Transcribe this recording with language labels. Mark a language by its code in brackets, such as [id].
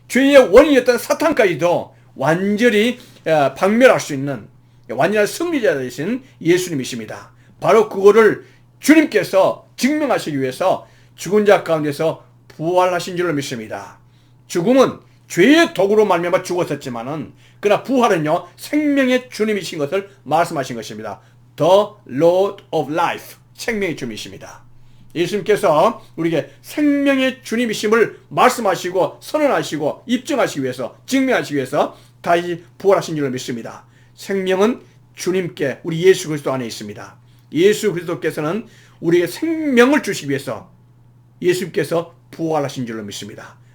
[ko] 죄의 원인이었던 사탄까지도 완전히 박멸할 수 있는 완전한 승리자 되신 예수님이십니다. 바로 그거를 주님께서 증명하시기 위해서 죽은 자 가운데서 부활하신 줄로 믿습니다. 죽음은 죄의 도구로 말미암아 죽었었지만은 그러나 부활은요 생명의 주님이신 것을 말씀하신 것입니다. [en] The Lord of Life, [ko] 생명의 주님이십니다. 예수님께서 우리에게 생명의 주님이심을 말씀하시고 선언하시고 입증하시기 위해서, 증명하시기 위해서 다시 부활하신 줄로 믿습니다. 생명은 주님께, 우리 예수 그리스도 안에 있습니다. 예수 그리스도께서는 우리에게 생명을 주시기 위해서 예수님께서 부활하신 줄로 믿습니다.